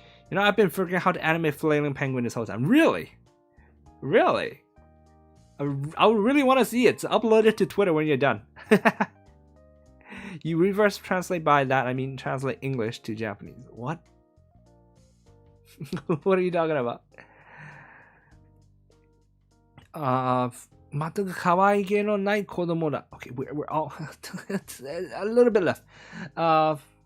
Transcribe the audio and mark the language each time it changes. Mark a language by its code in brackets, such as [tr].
[en] You know, I've been figuring out how to animate flailing penguin this whole time. Really? I would really want to see it. So upload it to Twitter when you're done. You reverse translate by that, I mean translate English to Japanese. What? What are you talking about? [ja] 全く可愛げのない子供だ。 [en] Okay, we're all a little bit left.